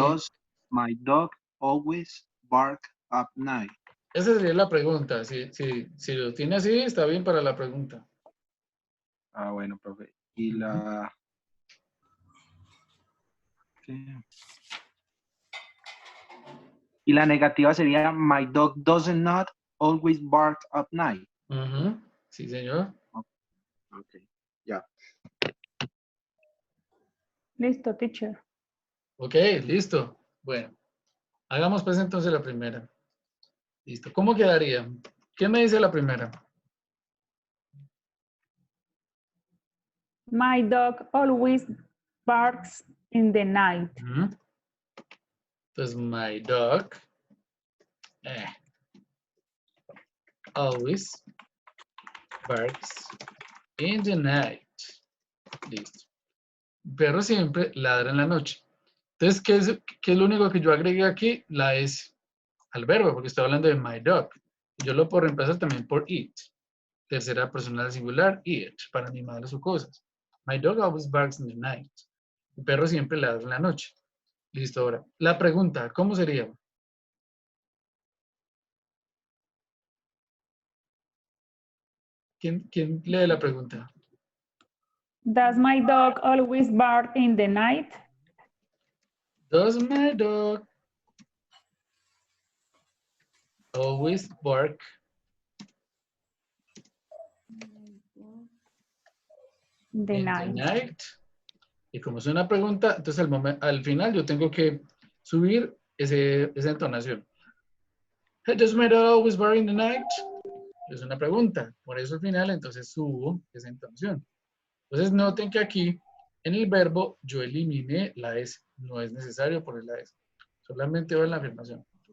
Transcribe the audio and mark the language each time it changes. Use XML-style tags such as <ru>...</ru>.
<en>Does my dog always bark at night?</en> <es>Esa sería la pregunta. Si lo tiene así, está bien para la pregunta. Ah, bueno, profe. Y la... ¿qué? Y la negativa sería,</es> <en>my dog does not always bark at night.</en> <es>Ujú. Sí, señor. Ok, ya. Listo, teacher. Ok, listo. Bueno, hagamos pues entonces la primera. Listo. ¿Cómo quedaría? ¿Qué me dice la primera?</es> <en>My dog always barks in the night. Ujú.</en> <es>Entonces,</es> <en>my dog eh, always barks in the night.</en> <es>Listo. Perro siempre ladra en la noche. Entonces, ¿qué es lo único que yo agregué aquí? La S al verbo, porque estoy hablando de</es> <en>my dog.</en> <es>Yo lo puedo reemplazar también por it. Tercera persona del singular, it, para animales o cosas.</es> <en>My dog always barks in the night.</en> <es>El perro siempre ladra en la noche. Listo, ahora. La pregunta, ¿cómo sería? ¿Quién lee la pregunta?</es> <en>Does my dog always bark in the night? Does my dog always bark The in the night. night?</en> <es>Y como es una pregunta, entonces al final yo tengo que subir esa entonación.</es> <en>Does my dog always bark in the night?</en> <es>Es una pregunta. Por eso al final entonces subo esa entonación. Entonces noten que aquí en el verbo yo eliminé la S. No es necesario poner la S. Solamente va en la afirmación.</es>